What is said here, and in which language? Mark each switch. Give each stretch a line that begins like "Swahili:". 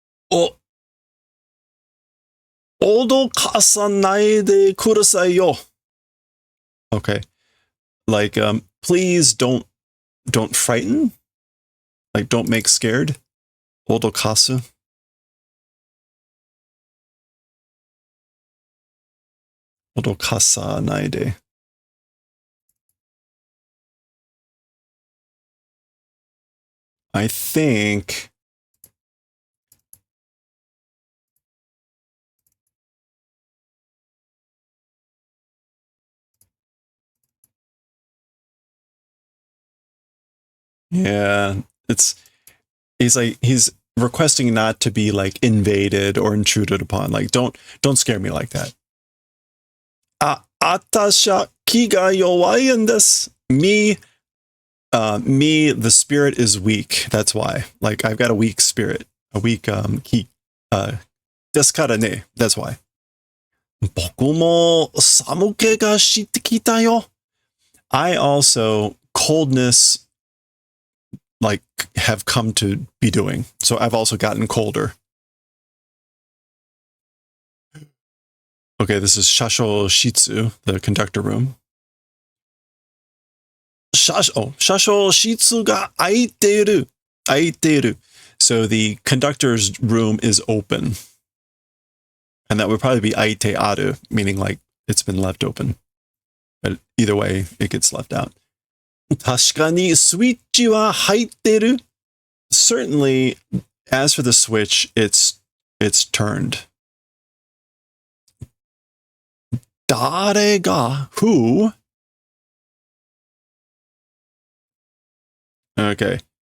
Japanese: Oh, 脅かさないでくださいよ.
English: Okay, like please don't frighten, like don't make scared.
Japanese: 脅かす. Odokasanai.
English: I think Yeah, he's requesting not to be like invaded or intruded upon. Like don't scare me like that.
Japanese: Atasha ki ga yowai en desu.
English: Me, the spirit is weak. That's why. Like I've got a weak spirit, a weak ki.
Japanese: Desu kara ne.
English: That's why.
Japanese: 僕も寒気がしてきたよ.
English: I also coldness like have come to be doing. So I've also gotten colder. Okay, this is Shasho Shitsu, the conductor room.
Japanese: Shasho Shitsu ga aiteru. Aiteru.
English: So the conductor's room is open. And that would probably be aite aru, meaning like it's been left open. But either way, it gets left out.
Japanese: 確かにスイッチは入ってる.
English: Certainly, as for the switch, it's turned.
Japanese: 誰が
English: who? Okay.